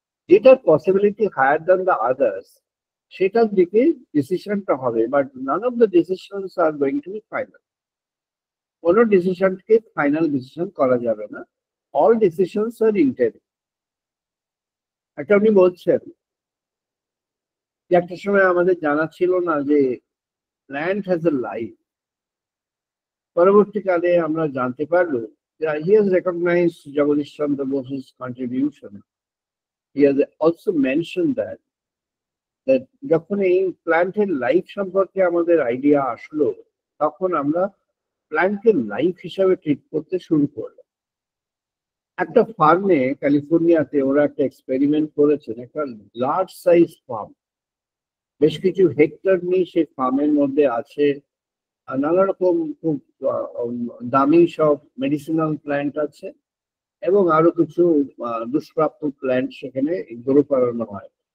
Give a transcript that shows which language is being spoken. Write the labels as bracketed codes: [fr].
[en] যেটার possibility higher than the others [bn] সেটার দিকে ডিসিশনটা হবে, [en] But none of the decisions are going to be final. [bn] কোনো ডিসিশনকে ফাইনাল ডিসিশন করা যাবে না, [en] All decisions are interim. [bn] একটা উনি বলছেন যে একটা সময় আমাদের জানা ছিল না যে [en] Land has a life. [bn] পরবর্তীকালে আমরা জানতে পারলো যে [en] he has recognized Jagadish Chandra Bose's contribution. He has also mentioned that [bn] যখন এই প্ল্যান্টের লাইফ সম্পর্কে আমাদের আইডিয়া আসলো তখন আমরা প্ল্যান্টের লাইফ হিসাবে ট্রিট করতে শুরু করলাম। একটা ফার্মে ক্যালিফোর্নিয়াতে ওরা একটা এক্সপেরিমেন্ট করেছেন, একটা লার্জ সাইজ ফার্ম, বেশ কিছু হেক্টর নিয়ে সেই ফার্মের মধ্যে আছে নানা রকম খুব দামি সব মেডিসিনাল প্ল্যান্ট আছে এবং আরো কিছু দুষ্প্রাপ্য প্ল্যান্ট সেখানে গ্রো করানো হয়।